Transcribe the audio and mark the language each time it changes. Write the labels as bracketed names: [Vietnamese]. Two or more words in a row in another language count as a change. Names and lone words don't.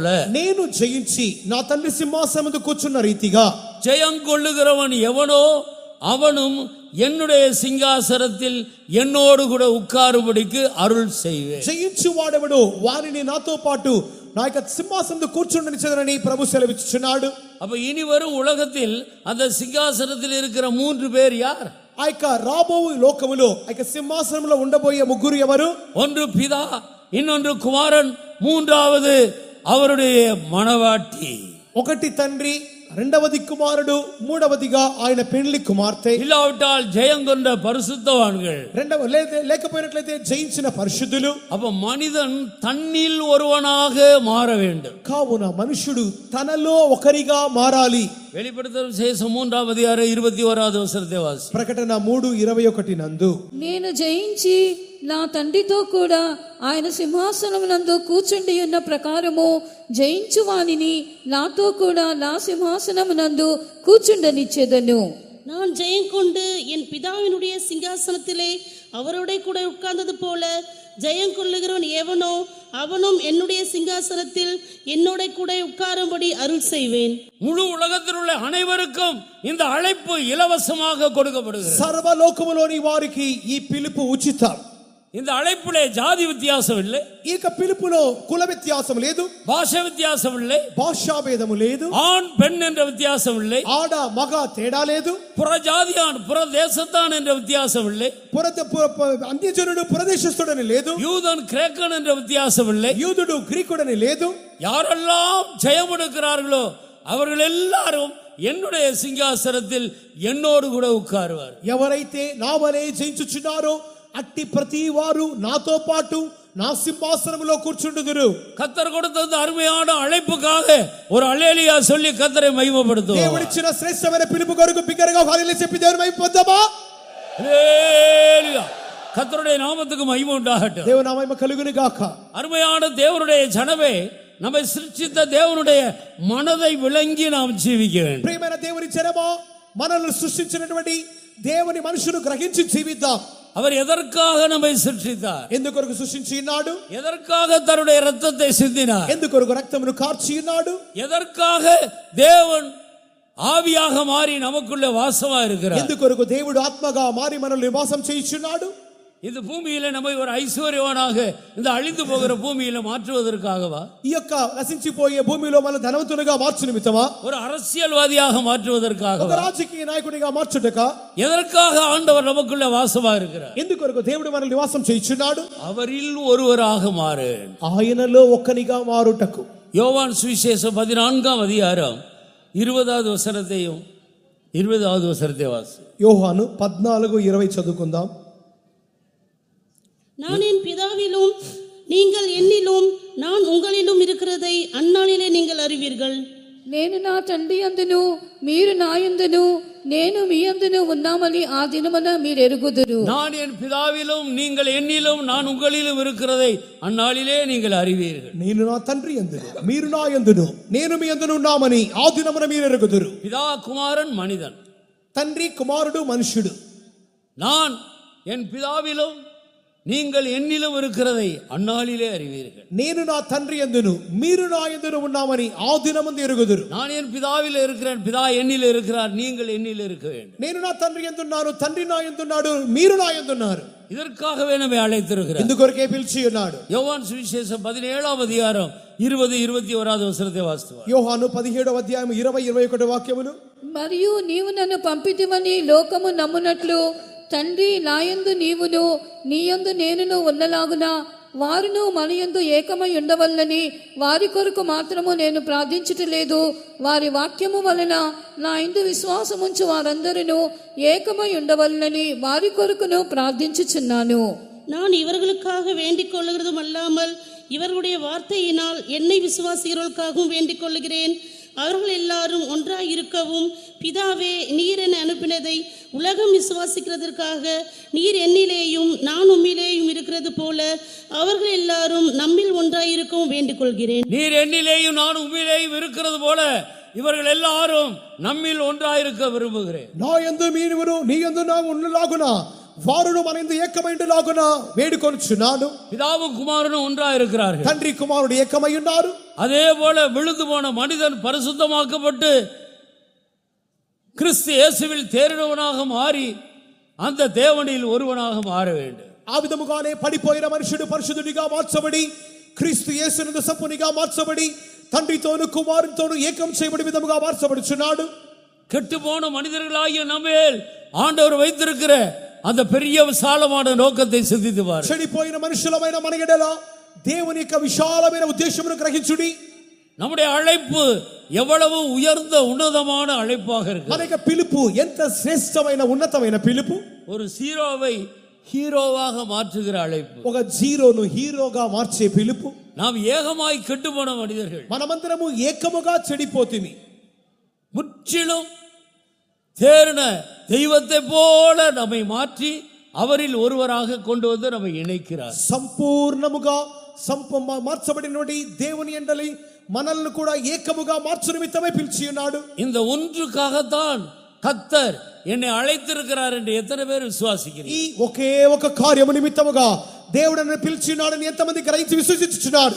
[Telugu] నేను జయించి నా తండ్రి సింహాసనములో కూర్చున్న రీతిగా. [Tamil] ஜெயம் கொள்ளுகிறவன் எவனோ அவனும் என்னுடைய சிங்காசனத்தில் என்னோடு கூட உட்காரும்படிக்கு அருள் செய்வேன். [Telugu] జయించు వాడెవడో వారిని నాతో పాటు నా యొక్క సింహాసనంలో కూర్చుండనిచ్చదనని ప్రభు సెలవిచ్చుచున్నాడు. [Tamil] அப்ப இனி வரும் உலகத்தில் அந்த சிங்காசனத்தில் இருக்கிற 3 பேர் யார்? [Telugu] ఆ యొక్క రాబోవు లోకములో ఆ యొక్క సింహాసనంలో ఉండబోయే ముగ్గురు ఎవరు? [Tamil] ஒன்று பிதா, இன்னொன்று குமாரன், மூன்றாவது அவருடைய மணவாட்டி. [Telugu] ఒకటి తండ్రి, రెండవది కుమారుడు, మూడవదిగా ఆయన పెండ్లి కుమార్తె. [Tamil] இல்லாவிட்டால் ஜெயம் கொண்ட பரிசுத்தவான்கள். [Telugu] లేకపోయినట్లయితే జయించిన పరిశుద్ధులు. [Tamil] அப்ப மனிதன் தன்னில் ஒருவனாக மாற வேண்டும். [Telugu] కావున మనుషుడు తనలో ఒకరిగా మారాలి. [Tamil] வெளிப்படுத்தல் விசேஷம் 3ஆம் அதிகாரம் 21வது வசனத்தை வாசி. [Telugu] ప్రకటన 3:21 నందు, నేను జయించి నా తండ్రితో కూడా ఆయన సింహాసనమునందు కూర్చుండి ఉన్న ప్రకారము జయించు వానిని నాతో కూడా నా సింహాసనమునందు కూర్చుండనిచ్చేదను. [Tamil] நான் ஜெயம் கொண்டு என் பிதாவினுடைய சிங்காசனத்திலே அவரோட கூட உட்கார்ந்தது போல ஜெயம் கொள்ளுகிறவன் எவனோ அவனும் என்னுடைய சிங்காசனத்தில் என்னோட கூட உட்காரும்படி அருள் செய்வேன். முழு உலகத்தில் உள்ள அனைவருக்கும் இந்த அழைப்பு இலவசமாக கொடுக்கப்படுகிறது. [Telugu] సర్వలోకములోని వారికి ఈ పిలుపు ఉచితం. [Tamil] இந்த அழைப்பிலே ஜாதி வித்தியாசம் இல்லை, [Telugu] ఈ యొక్క పిలుపులో కుల వ్యత్యాసం లేదు, [Tamil] பாஷை வித்தியாசம் இல்லை, [Telugu] భాషా భేదము లేదు, [Tamil] ஆண் பெண் என்ற வித்தியாசம் இல்லை, [Telugu] ఆడ మగ తేడా లేదు, [Tamil] புற ஜாதியான் புற தேசத்தான் என்ற வித்தியாசம் இல்லை, [Telugu] అన్యజనుడు పురదేశస్థుడని లేదు, [Tamil] யூதன் கிரேக்கன் என்ற வித்தியாசம் இல்லை, [Telugu] యూదుడు గ్రీకుడని లేదు. [Tamil] யாரெல்லாம் ஜெயம் எடுக்கிறார்களோ அவர்கள் எல்லாரும் என்னுடைய சிங்காசனத்தில் என்னோடு கூட உட்காருவார். [Telugu] ఎవరైతే నా వలె జయించుచున్నారో అట్టి ప్రతి వారు నాతో పాటు నా సింహాసనములో కూర్చుండుదురు. [Tamil] கர்த்தர் கொடுத்த இந்த அருமையான அழைப்புக்காக ஒரு அல்லேலூயா சொல்லி கர்த்தரை மகிமைப்படுத்துவோம். [Telugu] దేవుడిచ్చిన శ్రేష్టమైన పిలుపు కొరకు బిగ్గరగా హల్లెలూయా చెప్పి దేవుని మహిమపొందుదామా? [Tamil] அல்லேலூயா. கர்த்தருடைய நாமத்துக்கு மகிமை உண்டாகட்டும். [Telugu] దేవుని మహిమ కలుగును గాక. [Tamil] அருமையான தேவனுடைய ஜனமே, நம்மை சிருஷ்டித்த தேவனுடைய மனதை விளங்கி நாம் ஜீவிக்க வேண்டும். [Telugu] ప్రియమైన దేవుని జనమా, మనల్ని సృష్టించినటువంటి దేవుని మనసును గ్రహించి జీవిద్దాం. [Tamil] அவர் எதற்காக நம்மை சிருஷ்டித்தார்? [Telugu] ఎందుకొరకు సృష్టించి ఉన్నాడు? [Tamil] எதற்காக தன்னுடைய இரத்தத்தை சிந்தினார்? [Telugu] ఎందుకొరకు రక్తమును కార్చి ఉన్నాడు? [Tamil] எதற்காக தேவன் ஆவியாக மாறி நமக்குள்ள வாசமா இருக்கிறார்? [Telugu] ఎందుకొరకు దేవుడు ఆత్మగా మారి మనల్ని నివాసం చేయించున్నాడు? [Tamil] இந்த பூமியில நம்மை ஒரு ஐஸ்வர்யவானாக இந்த அழிந்து போகிற பூமியில மாற்றுவதற்காகவா? [Telugu] ఈ యొక్క నశించిపోయే భూమిలో మన ధనవంతులుగా మార్చు నిమిత్తమా? [Tamil] ஒரு அரசியல்வாதியாக மாற்றுவதற்காகவா? [Telugu] ఒక రాజకీయ నాయకుడిగా మార్చుటక? [Tamil] எதற்காக ஆண்டவர் நமக்குள்ள வாசமா இருக்கிறார்? [Telugu] ఎందుకొరకు దేవుడు మనల్ని నివాసం చేయించున్నాడు? [Tamil] அவரில் ஒருவராக மாறு. [Telugu] ఆయనలో ఒక్కనిగా మారుటకు. [Tamil] யோவான் சுவிசேஷம் 14ஆம் அதிகாரம் 20வது வசனத்தையும் 20வது வசனத்தை வாசி. [Telugu] యోహాను 14:20 చదువుకుందాం. [Tamil] நான் என் பிதாவிலும் நீங்கள் என்னிலும் நான் உங்களிலும் இருக்கிறதை அந்நாளிலே நீங்கள் அறிவீர்கள். [Telugu] నేను నా తండ్రి అందును మీరు నా యందును నేను మీ యందును ఉన్నామని ఆ దినమున మీరు ఎరుగుదురు. [Tamil] நான் என் பிதாவிலும் நீங்கள் என்னிலும் நான் உங்களிலும் இருக்கிறதை அந்நாளிலே நீங்கள் அறிவீர்கள். [Telugu] నేను నా తండ్రి యందును మీరు నా యందును నేను మీ యందును ఉన్నామని ఆ దినమున మీరు ఎరుగుదురు. [Tamil] பிதா குமாரன் மனிதன், [Telugu] తండ్రి కుమారుడు మనుష్యుడు. [Tamil] நான் என் பிதாவிலும் நீங்கள் என்னிலும் இருக்கிறதை அந்நாளிலே அறிவீர்கள். [Telugu] నేను నా తండ్రి యందును మీరు నా యందును ఉన్నామని ఆ దినమందు ఎరుగుదురు. [Tamil] நான் என் பிதாவில் இருக்கிறேன், பிதா என்னில் இருக்கிறார், நீங்கள் என்னில் இருக்க வேண்டும். [Telugu] నేను నా తండ్రి యందున్నాను, తండ్రి నా యందున్నాడు, మీరు నా యందున్నారు. [Tamil] இதற்காகவே நம்மை அழைத்திருக்கிறார். [Telugu] ఇందుకొరకే పిలిచి ఉన్నాడు. [Tamil] யோவான் சுவிசேஷம் 17ஆம் அதிகாரம் 20-21வது வசனத்தை வாசித்துவார். [Telugu] యోహాను 17వ అధ్యాయం 20-21 వాక్యములు. మరియు నీవు నన్ను పంపితివని లోకము నమ్మునట్లు తండ్రి నాయందు నీవును నీయందు నేనును ఉన్నలాగున వారును మనయందు ఏకమై ఉండవల్లని వారి కొరకు మాత్రము నేను ప్రార్థించుటలేదు, వారి వాక్యము వలన నా యందు విశ్వాసముంచు వారందరూ ఏకమై ఉండవల్లని వారి కొరకును ప్రార్థించుచున్నాను. [Tamil] நான் இவர்களுக்காக வேண்டிக் கொள்ளுகிறதும் அல்லாமல் இவர்களுடைய வார்த்தையினால் என்னை விசுவாசிகளுக்காகவும் வேண்டிக் கொள்ளுகிறேன். அவர்கள் எல்லாரும் ஒன்றாய் இருக்கவும் பிதாவே நீர் என்னை அனுப்பினதை உலகம் விசுவாசிக்கிறதற்காக நீர் என்னிலேயும் நான் உம்மிலேயும் இருக்கிறது போல அவர்கள் எல்லாரும் நம்மில் ஒன்றாய் இருக்கவும் வேண்டிக் கொள்கிறேன். நீர் என்னிலேயும் நான் உம்மிலேயும் இருக்கிறது போல இவர்கள் எல்லாரும் நம்மில் ஒன்றாயிருக்க விரும்புகிறேன். [Telugu] నా యందు మీరు నీ యందు నా ఉన్నలాగున వారును మన యందు ఏకమైండులాగున వేడుకొనుచున్నాను. [Tamil] பிதாவும் குமாரனும் ஒன்றாயிருக்கிறார்கள். [Telugu] తండ్రి కుమారుడు ఏకమై ఉన్నారు. [Tamil] அதே போல விழுந்து போன மனிதன் பரிசுத்தமாக்கப்பட்டு கிறிஸ்து இயேசுவில் தேறினவனாக மாறி அந்த தேவனில் ஒருவனாக மாற வேண்டும். [Telugu] ఆ విధముగానే పడిపోయిన మనుషుడు పరిశుద్ధుడిగా మార్చబడి క్రీస్తు యేసునందు సంపూర్ణంగా మార్చబడి తండ్రితోను కుమారునితోను ఏకం చేయబడి విధముగా మార్చబడుచున్నాడు. [Tamil] கெட்டு போன மனிதர்களாகிய நம்மேல் ஆண்டவர் வைத்திருக்கிற அந்த பெரிய விசாலமான நோக்கத்தை சிந்தித்து பாருங்கள். [Telugu] చెడిపోయిన మనుషులమైన మన ఎడల దేవుని యొక్క విశాలమైన ఉద్దేశమును గ్రహించుడి. [Tamil] நம்முடைய அழைப்பு எவ்வளவு உயர்ந்த உன்னதமான அழைப்பாக இருக்கு. [Telugu] మన యొక్క పిలుపు ఎంత శ్రేష్టమైన ఉన్నతమైన పిలుపు. [Tamil] ஒரு ஜீரோவை ஹீரோவாக மாற்றுகிற அழைப்பு. [Telugu] ఒక జీరోను హీరోగా మార్చే పిలుపు. [Tamil] நாம் ஏகமாய் கெட்டு போன மனிதர்கள், [Telugu] మనమందరము ఏకముగా చెడిపోతిమి. [Tamil] முற்றிலும் தேறின தெய்வத்தை போல நம்மை மாற்றி அவரில் ஒருவராக கொண்டு வந்து நம்மை இணைக்கிறார். [Telugu] సంపూర్ణముగా మార్చబడినటువంటి దేవుని యందలి మనల్ని కూడా ఏకముగా మార్చు నిమిత్తమే పిలిచి ఉన్నాడు. [Tamil] இந்த ஒன்றுக்காகத்தான் கர்த்தர் என்னை அழைத்திருக்கிறார் என்று எத்தனை பேர் விசுவாசிக்கிறீர்கள்? [Telugu] ఈ ఒకే ఒక కార్యము నిమిత్తముగా దేవుడు నన్ను పిలిచి ఉన్నాడని ఎంతమంది గ్రహించి విశ్వసించుచున్నారు?